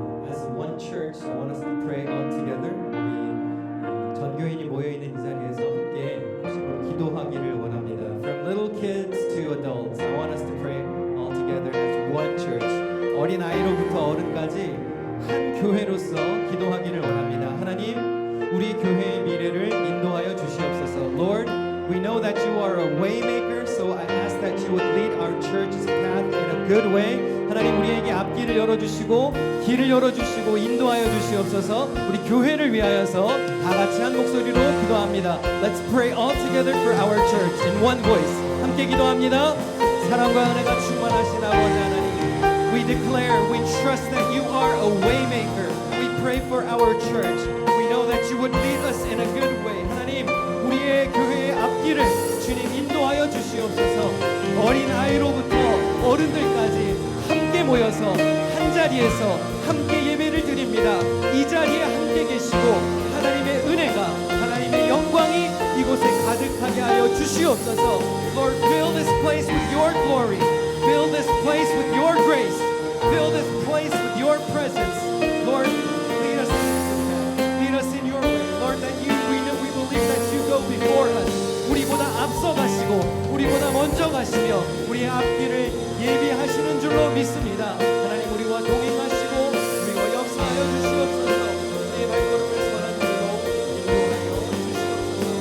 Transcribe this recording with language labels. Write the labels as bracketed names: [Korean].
[English] As one church, I want us to pray all together. [Korean] 우리 전교인이 모여 있는 이 자리에서 함께 합심으로 기도하기를 원합니다. [English] From little kids to adults, I want us to pray all together as one church. [Korean] 어린 아이로부터 어른까지 한 교회로서 기도하기를 원합니다. 하나님, 우리 교회의 미래를 인도하여 주시옵소서. [English] Lord, we know that you are a way maker, so I ask that you would lead our church's path in a good way. [Korean] 하나님 우리에게 앞길을 열어주시고 길을 열어주시고 인도하여 주시옵소서. 우리 교회를 위하여서 다 같이 한 목소리로 기도합니다. [English] Let's pray all together for our church in one voice. [Korean] 함께 기도합니다. 사랑과 은혜가 충만하신 아버지 하나님, [English] we declare, we trust that you are a way maker. We pray for our church. We know that you would lead us in a good way. [Korean] 하나님, 우리의 교회의 앞길을 주님 인도하여 주시옵소서. 어린 아이로부터 어른들까지 함께 모여서 한 자리에서 함께 예배를 드립니다. 이 자리에 함께 계시고 하나님의 은혜가, 하나님의 영광이 이곳에 가득하게 하여 주시옵소서. [English] Lord, fill this place with your glory. Fill this place with your grace. Fill this place with your presence. Lord, lead us in your way. Lord, that we believe that you go before us. [Korean] 우리보다 앞서 가시고 우리보다 먼저 가시며 우리의 앞길을 예비하시는 줄로 믿습니다. 하나님 우리와 동행하시고 우리와 역사하여 주시옵소서. 내 발걸음을 선한 길로 인도하여 주시옵소서.